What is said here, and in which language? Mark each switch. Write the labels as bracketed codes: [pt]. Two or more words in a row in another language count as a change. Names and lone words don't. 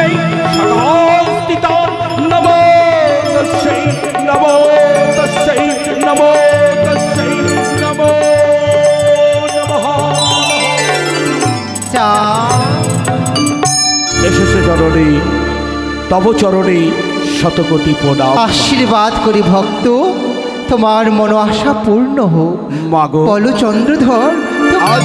[sa] सदास्थिता, नमो तस्यै, नमो तस्यै, नमो तस्यै, नमो नमः। [bn] এসেছে জননী, তব চরণে শতকোটি প্রণাম। আশীর্বাদ করি ভক্ত, তোমার মনো আশা পূর্ণ হোক। মাগো বলো চন্দ্রধর, তোমার আজ